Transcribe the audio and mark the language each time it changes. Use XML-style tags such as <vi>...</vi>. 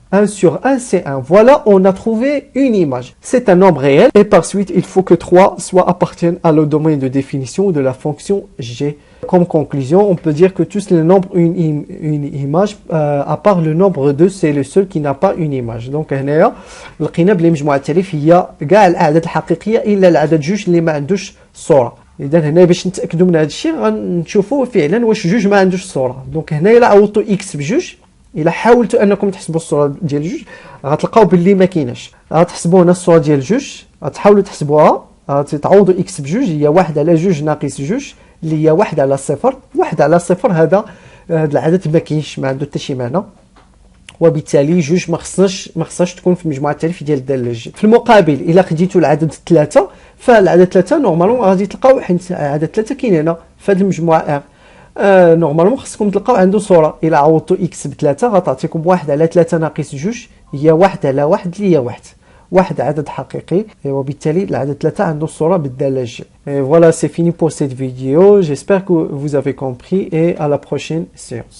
<fr>1 sur 1, c'est 1. Voilà, on a trouvé une image. C'est un nombre réel. Et par suite, il faut que 3 appartienne à le domaine de définition de la fonction g. Comme conclusion, on peut dire que tous les nombres ont une image, à part le nombre 2, c'est le seul qui n'a pas une image.</fr> <ar>Donc, هنايا لقينا بلي مجموعة التعريف هي كاع الأعداد الحقيقية إلا العدد جوج اللي ما عندوش صورة. إذا هنا باش نتأكدوا من هذا الشيء غنشوفوا فعلا واش جوج ما عندوش صورة. دونك هنا إلا عوضتوا إكس بجوج، إلا حاولتوا أنكم تحسبوا الصورة ديال جوج غتلقاو باللي ما كايناش. غتحسبوا هنا الصورة ديال جوج، غتحاولوا تحسبوها، غتعوضوا إكس بجوج هي 1 على جوج ناقص جوج اللي هي 1 على صفر. 1 على صفر هذا العدد ما كاينش، ما عنده حتى شي معنى، وبالتالي جوج ما خصهاش تكون في مجموعه التعريف ديال الداله جي. في المقابل الا خديتوا العدد 3، فالعدد 3 نورمالمون غادي تلقاو حيت عدد 3 كاين هنا في هذه المجموعه ار. نورمالمون خصكم تلقاو عنده صوره. الا عوضتوا اكس ب3 غتعطيكم 1 على 3 ناقص جوج هي 1 على 1 اللي هي 1. واحد عدد حقيقي، وبالتالي العدد 3 عنده الصورة بالدالة جي.</ar> <fr>Voilà, c'est fini pour cette vidéo. J'espère que vous avez compris et à la prochaine séance.</fr>